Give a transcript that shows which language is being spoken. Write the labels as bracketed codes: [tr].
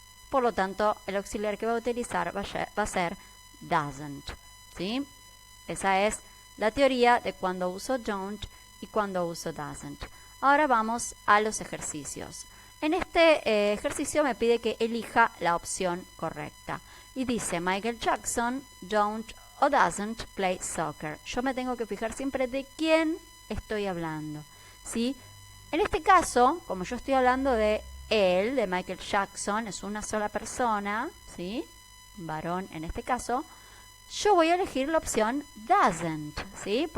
[es] Por lo tanto, el auxiliar que va a utilizar va a ser doesn't, ¿sí? Esa es la teoría de cuando uso don't y cuando uso doesn't. Ahora vamos a los ejercicios. En este ejercicio me pide que elija la opción correcta. Y dice, [en] Michael Jackson don't o doesn't play soccer. [es] Yo me tengo que fijar siempre de quién estoy hablando, ¿sí? En este caso, como yo estoy hablando de él, de Michael Jackson, es una sola persona, ¿sí? Un varón en este caso, yo voy a elegir la opción doesn't, ¿sí?